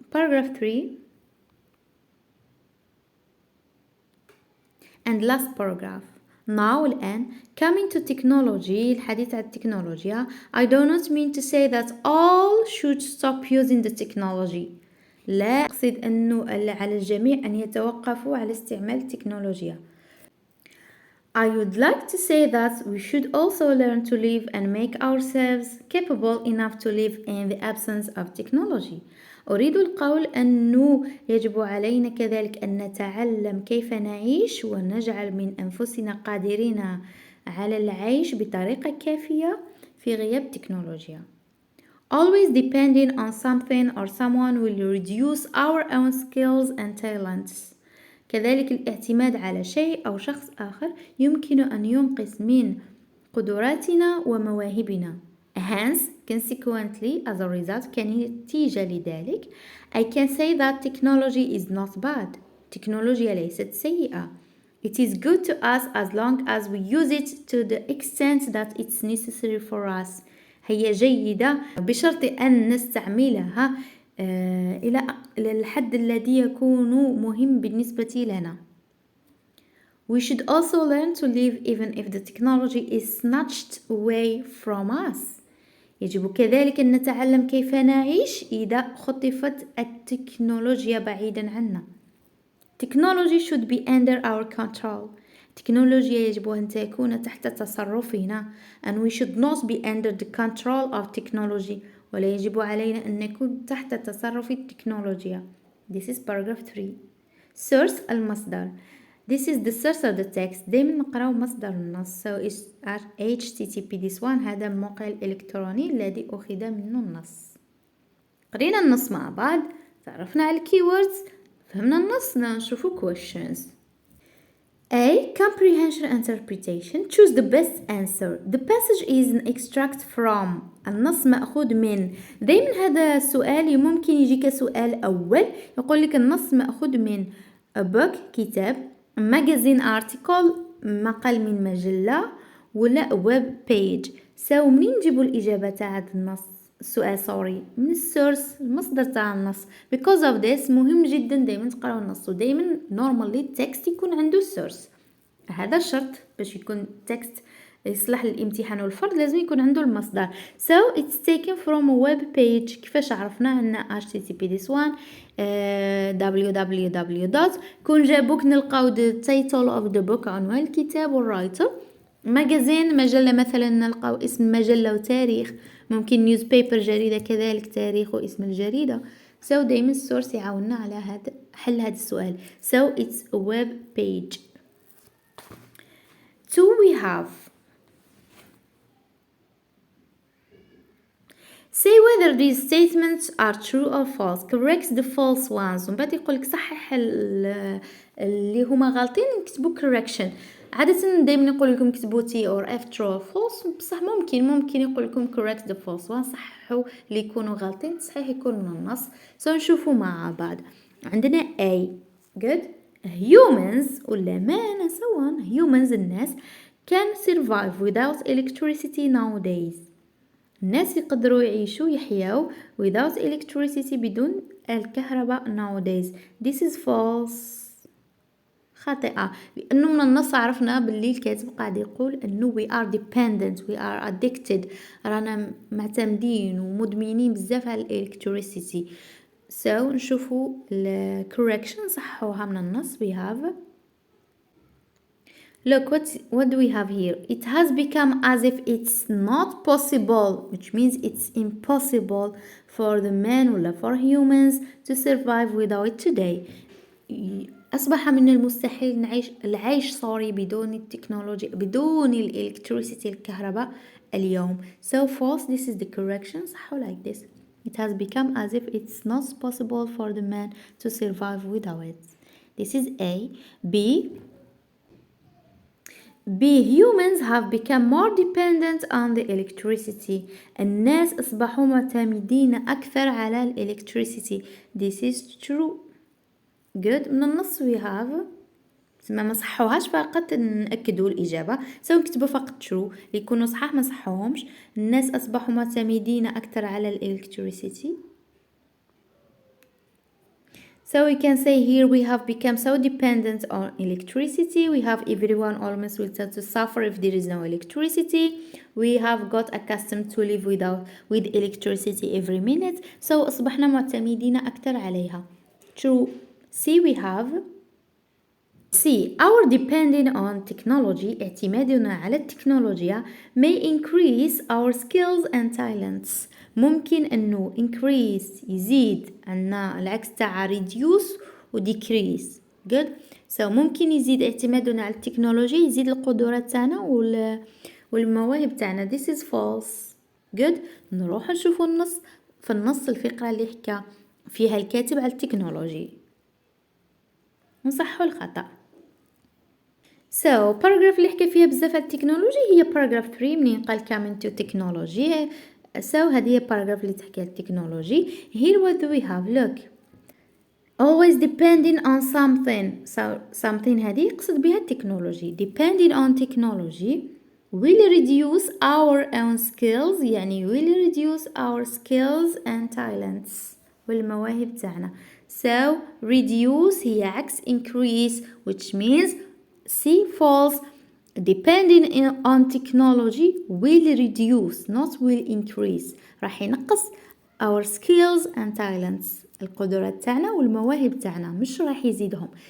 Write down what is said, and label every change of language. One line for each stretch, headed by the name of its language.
English: Paragraph 3 and last paragraph. Now
Arabic: الآن
English: coming to technology
Arabic: الحديث عن التكنولوجيا.
English: I do not mean to say that all should stop using the technology.
Arabic: لا أقصد أنه على الجميع أن يتوقفوا على استعمال التكنولوجيا.
English: I would like to say that we should also learn to live and make ourselves capable enough to live in the absence of technology.
Arabic: أريد القول أنه يجب علينا كذلك أن نتعلم كيف نعيش ونجعل من أنفسنا قادرين على العيش بطريقة كافية في غياب التكنولوجيا.
English: Always depending on something or someone will reduce our own skills and talents.
Arabic: كذلك الاعتماد على شيء أو شخص آخر يمكن أن ينقص من قدراتنا ومواهبنا.
English: Hence, consequently, as a result,
Arabic: كنتيجة لذلك,
English: I can say that technology is not bad.
Arabic: تكنولوجيا ليست سيئة.
English: It is good to us as long as we use it to the extent that it's necessary for us.
Arabic: هي جيدة بشرط أن نستعملها إلى الحد الذي يكون مهم بالنسبة لنا.
English: We should also learn to live even if the technology is snatched away from us.
Arabic: يجب كذلك أن نتعلم كيف نعيش إذا خطفت التكنولوجيا بعيدا عنا.
English: Technology should be under our control.
Arabic: التكنولوجيا يجب أن تكون تحت تصرفنا.
English: And we should not be under the control of technology.
Arabic: ولا يجب علينا أن نكون تحت تصرف التكنولوجيا.
English: This is paragraph 3. Source
Arabic: المصدر.
English: This is the source of the text.
Arabic: دايما نقرأ مصدر النص.
English: So it's at HTTP this one.
Arabic: هذا الموقع الإلكتروني الذي أخذ منه النص. قرينا النص مع بعض. تعرفنا على keywords. فهمنا النص. نشوفوا questions.
English: A. Comprehension interpretation. Choose the best answer. The passage is an extract from.
Arabic: النص مأخوذ من. دايما هذا السؤال ممكن يجيك سؤال أول يقول لك النص مأخوذ من
English: a book
Arabic: كتاب
English: magazine article
Arabic: مقال من مجلة ولا
English: web page.
Arabic: منين نجيبوا الإجابة تاع هذا النص السؤال من السورس المصدر تاع النص.
English: because of this
Arabic: مهم جدا دايما تقراو النص ودايما
English: normally
Arabic: التكست يكون عنده السورس. هذا الشرط باش يكون تكست يصلح للامتحان والفرض لازم يكون عنده المصدر.
English: so it's taken from a web page.
Arabic: كيفاش عرفنا عندنا
English: http this one www.
Arabic: كون جابوك نلقاو
English: the title of the book
Arabic: عنوان الكتاب والرايتر. ماجازين مجلة مثلا نلقاو اسم مجلة وتاريخ. ممكن نيوز بيبر جريدة كذلك تاريخ واسم الجريدة. so دايما السورس يعاوننا على حل هذا السؤال.
English: so it's a web page. 2 we have say whether these statements are true or false. correct the false ones.
Arabic: ومن بعد يقولك صحح اللي هما غالطين نكتبوا correction. عادة دايما يقول لكم كتبوا
English: T or F true or false.
Arabic: بصح ممكن يقول لكم
English: correct the false ones.
Arabic: صححوا اللي يكونوا غالطين تصحيح يكون من النص. نشوفوا مع بعض. عندنا A. good.
English: humans
Arabic: ولا ما نسوان
English: humans
Arabic: الناس
English: can survive without electricity nowadays.
Arabic: الناس يقدروا يحياو
English: without electricity
Arabic: بدون الكهرباء
English: nowadays. this is false.
Arabic: خاطئة لأنه من النص عرفنا باللي الكاتب قاعد يقول أنه
English: we are dependent we are addicted
Arabic: رانا معتمدين ومدمنين بزاف على electricity. so نشوفوا correction صحوها من النص.
English: we have look what do we have here. it has become as if it's not possible, which means it's impossible for the man
Arabic: ولا
English: for humans to survive without today.
Arabic: أصبح من المستحيل العيش بدون التكنولوجيا بدون electricity الكهرباء اليوم.
English: so false. this is the correction.
Arabic: صحوا
English: like this. it has become as if it's not possible for the man to survive without it. this is A. B. humans have become more dependent on the electricity.
Arabic: الناس أصبحوا معتمدين أكثر على electricity.
English: this is true. good.
Arabic: من النص
English: we have
Arabic: ما صحوهاش فقط نأكدوا الإجابة. نكتبوا فقط
English: true
Arabic: ليكونوا صحاح ما صحوهمش. الناس أصبحوا معتمدين أكثر على electricity.
English: so we can say here we have become so dependent on electricity. we have everyone almost will start to suffer if there is no electricity. we have got accustomed to live with electricity every minute.
Arabic: so أصبحنا معتمدين أكثر عليها.
English: true. C. we have C. our depending on technology
Arabic: اعتمادنا على التكنولوجيا
English: may increase our skills and talents.
Arabic: ممكن أنه increase يزيد عنا العكس تاع
English: reduce و decrease. good. so
Arabic: ممكن يزيد اعتمادنا على التكنولوجيا يزيد القدرات تاعنا والمواهب تاعنا.
English: this is false. good.
Arabic: نروح نشوفوا في النص الفقرة اللي حكى فيها الكاتب على التكنولوجي نصحوا الخطأ. so paragraph اللي حكى فيها بزاف على التكنولوجي هي
English: paragraph 3
Arabic: منين قال
English: coming to technology.
Arabic: so هذه هي paragraph اللي تحكي على التكنولوجي.
English: here what do we have. look always depending on something. so something
Arabic: هذه يقصد بها التكنولوجي.
English: depending on technology will reduce our own skills
Arabic: يعني
English: will reduce our skills and talents
Arabic: والمواهب تاعنا.
English: so reduce هي عكس increase which means C. false. depending on technology will reduce not will increase.
Arabic: راح ينقص
English: our skills and talents
Arabic: القدرات تاعنا والمواهب تاعنا مش راح يزيدهم.